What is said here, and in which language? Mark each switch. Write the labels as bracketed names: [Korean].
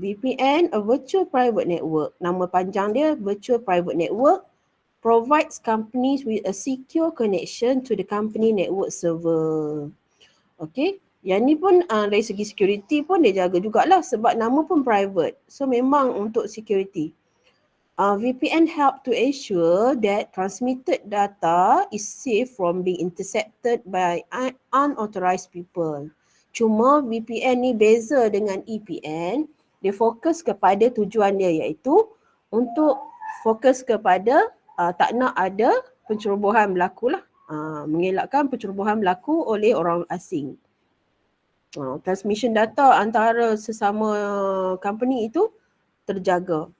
[English] VPN, a virtual private network. [Malay] Nama panjang dia [English] virtual private network. Provides companies with a secure connection to the company network server. Okay. [Malay] Yang ni pun dari segi security pun dia jaga jugalah sebab nama pun private. So memang untuk security. [English] VPN help to ensure that transmitted data is safe from being intercepted by unauthorized people. [Malay] Cuma VPN ni beza dengan EPN. Dia fokus kepada tujuan dia iaitu untuk fokus kepada tak nak ada pencerobohan berlaku lah. Mengelakkan pencerobohan berlaku oleh orang asing. Transmission data antara sesama company itu terjaga.